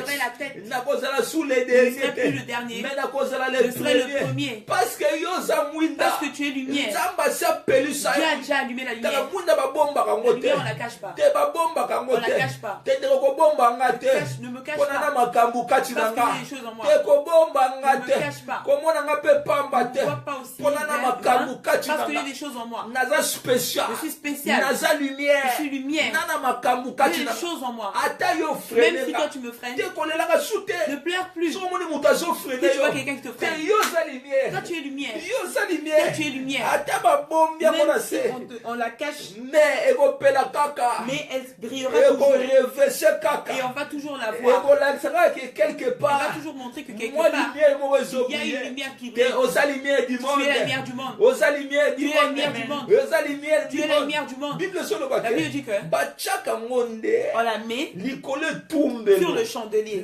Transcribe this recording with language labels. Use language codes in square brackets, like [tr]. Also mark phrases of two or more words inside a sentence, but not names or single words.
[fr] Je ne serai plus le dernier, je serai le premier. Parce que tu es lumière. Dieu a déjà allumé la lumière. La lumière, on ne la cache pas. On ne la cache pas. Ne me cache pas. [ln] kati na nga te kobomba nga te komona nga mpe pamba te mpona na makambo kati na nga naza spécial naza lumière nana makambo kati na nga ata yo frene nga te kolelaka su te so omoni moto azofrene yo te yo oza lumière yo oza lumière ata babombi yango na se mais ekopela kaka [fr] mais elle brillera toujours et on va toujours la voir. Quelque part, on va toujours montrer que quelque part il y a une lumière qui brille. Tu es la lumière du monde. Tu es la lumière du monde. Tu es la lumière du monde. Tu es la lumière du monde. La Bible dit que on la met sur le chandelier.